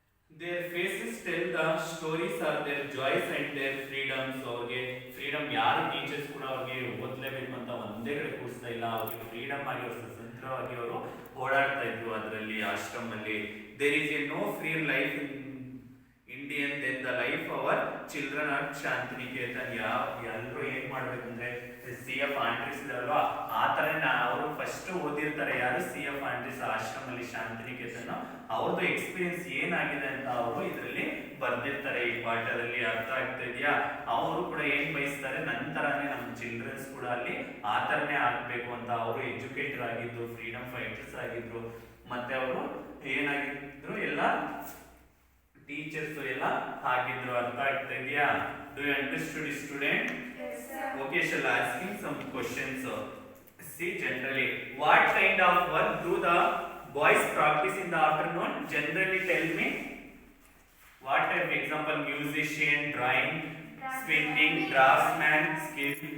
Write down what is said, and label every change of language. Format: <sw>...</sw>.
<en>Their faces tell the stories of their joys and their freedoms.</en> <kn>ಅವ್ರಿಗೆ freedom ಯಾರು teachers ಕೂಡ ಅವ್ರಿಗೆ ಓದ್ಲೇಬೇಕು ಅಂತ ಒಂದೇ ಕಡೆ ಕೂರಿಸ್ತಾ ಇಲ್ಲ, ಅವ್ರಿಗೆ ಫ್ರೀಡಮ್ ಆಗಿ ಅವರು ಸ್ವತಂತ್ರವಾಗಿ ಅವರು ಓಡಾಡ್ತಾ ಇದ್ರು ಅದರಲ್ಲಿ ಆಶ್ರಮಲ್ಲಿ.</kn> <en>There is a no free life in Indian than the life our children are Shantiniketan.</en> <kn>ಎಲ್ಲರೂ ಏನ್ ಮಾಡ್ಬೇಕಂದ್ರೆ CF ಆಂಡ್ರೀಸ್ ಅಲ್ವಾ ಆ ತರ ಅವರು ಫಸ್ಟ್ ಓದಿರ್ತಾರೆ. ಯಾರು CF ಆಂಡ್ರೀಸ್ ಆಶ್ರಮಲ್ಲಿ ಶಾಂತಿನಿಕೇತನ್, ಅವ್ರದ್ದು ಎಕ್ಸ್ಪೀರಿಯನ್ಸ್ ಏನಾಗಿದೆ ಅಂತ ಅವರು ಇದರಲ್ಲಿ ಬರ್ದಿರ್ತಾರೆ ಈ ಪಾಠದಲ್ಲಿ. ಅರ್ಥ ಆಗ್ತಾ ಇದೆಯಾ? ಅವರು ಕೂಡ ಏನ್ ಬಯಸ್ತಾರೆ, ನಂತರನೇ ನಮ್ಮ ಚಿಲ್ಡ್ರನ್ಸ್ ಕೂಡ ಅಲ್ಲಿ ಆ ತರನೇ ಆಗ್ಬೇಕು ಅಂತ. ಅವರು ಎಜುಕೇಟರ್ ಆಗಿದ್ರು, ಫ್ರೀಡಮ್ ಫೈಟರ್ಸ್ ಆಗಿದ್ರು, ಮತ್ತೆ ಅವರು ಏನಾಗಿದ್ರು ಎಲ್ಲ ಟೀಚರ್ಸ್ ಎಲ್ಲ ಆಗಿದ್ರು. ಅರ್ಥ ಆಗ್ತಾ ಇದೆಯಾ?</kn> <en>Do you understood, student? Yes, sir. Okay, shall I asking some questions? See, generally, what kind of work do the boys practice in the afternoon? Generally, tell me. What type? Example: musician, drawing, spinning, draftsman, skill.</en>